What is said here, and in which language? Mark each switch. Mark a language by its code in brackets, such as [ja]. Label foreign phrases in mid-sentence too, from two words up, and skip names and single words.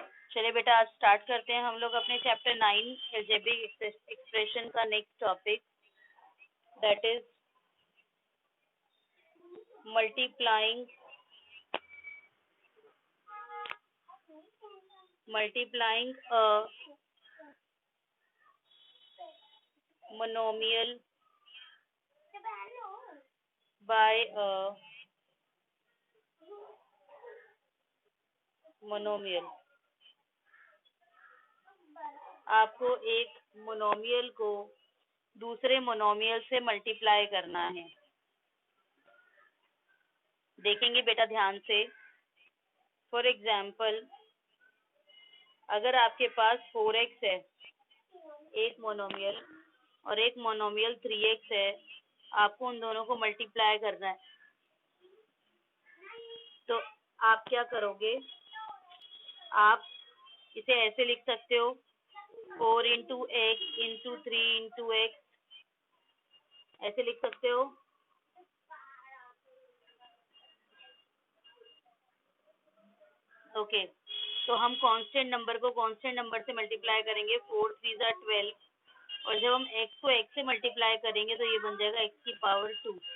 [hi] चलिए बेटा आज स्टार्ट करते हैं हम लोग अपने चैप्टर 9 [en] algebraic expression [hi] का [en] next topic, that is multiplying a monomial by a monomial। [hi] आपको एक मोनोमियल को दूसरे मोनोमियल से मल्टीप्लाई करना है। देखेंगे बेटा ध्यान से। [en] for example, [hi] अगर आपके पास 4x है एक मोनोमियल और एक मोनोमियल 3x है, आपको उन दोनों को मल्टीप्लाई करना है। तो आप क्या करोगे, आप इसे ऐसे लिख सकते हो [en] 4 into x into 3 into x, [hi] ऐसे लिख सकते हो। ओके, तो हम [en] constant number [hi] को [en] constant number [hi] से मल्टीप्लाई करेंगे। 4 3 are 12, और जब हम x को x से मल्टीप्लाई करेंगे तो ये बन जाएगा x की पावर 2।